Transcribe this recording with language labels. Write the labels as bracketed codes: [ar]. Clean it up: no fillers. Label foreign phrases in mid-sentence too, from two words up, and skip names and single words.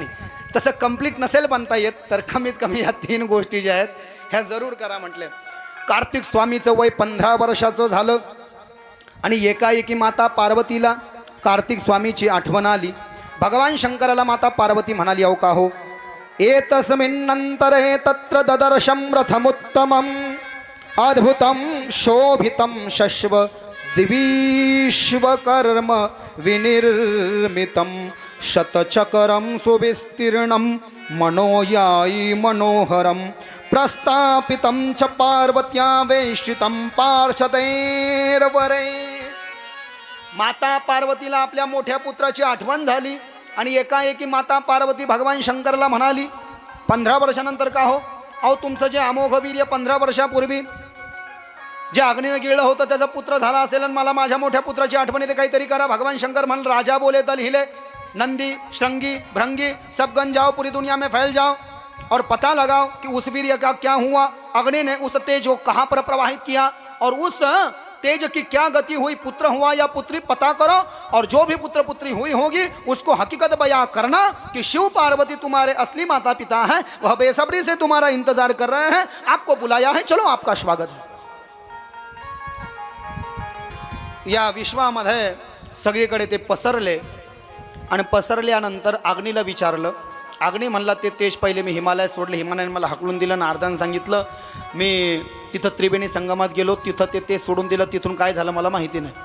[mr] तसं कंप्लीट नसेल बनता येत तर कमीत कमी या 3 गोष्टी ज्या आहेत ह्या जरूर करा म्हटले. कार्तिक स्वामीचं वय 15 वर्षाचं झालं आणि एकाएकी माता पार्वतीला कार्तिक स्वामीची आठवण आली. भगवान शंकराला माता पार्वती म्हणाली, अहो का हो, [sa] एतस्मिन्नंतरे तत्र ददर्शं रथमुत्तमं अद्भुतं शोभितं शश्व दिविश्वकर्म विनिर्मितं शतचकरं सुविस्तीर्णं मनोयायी मनोहरं प्रस्थापितं च पार्वत्या वेष्टितं पार्षदैर्वरे. [mr] माता पार्वतीला आपल्या मोठ्या पुत्राची आठवण झाली आणि एकाएकी माता पार्वती भगवान शंकरला म्हणाली, 15 वर्षानंतर का हो, अहो तुमचं जे अमोघ वीर्य 15 वर्षापूर्वी जे अग्नीनं गिळलं होतं त्याचा पुत्र झाला असेल आणि मला माझ्या मोठ्या पुत्राची आठवण येते, काहीतरी करा. भगवान शंकर म्हणाल, [hi] राजा बोले तल हिले, नंदी श्रृंगी भृंगी सब गन जाओ, पूरी दुनिया में फैल जाओ और पता लगाओ कि उस वीर्य का क्या हुआ. अग्नि ने उस तेज को कहाँ पर प्रवाहित किया और उस तेज की क्या गति हुई, पुत्र हुआ या पुत्री, पता करो. और जो भी पुत्र पुत्री हुई होगी उसको हकीकत बयां करना कि शिव पार्वती तुम्हारे असली माता पिता हैं, वह बेसब्री से तुम्हारा इंतजार कर रहे हैं, आपको बुलाया है, चलो आपका स्वागत है. [mr] या विश्वामध्ये सगळीकडे ते पसरले आणि पसरल्यानंतर अग्नीला विचारलं. अग्नी म्हणला, ते तेज पहिले मी हिमालयात सोडले, हिमालयाने मला हकलून दिलं, नारदानं सांगितलं, मी तिथं त्रिवेणी संगमात गेलो, तिथं ते सोडून दिलं, तिथून काय झालं मला माहिती नाही.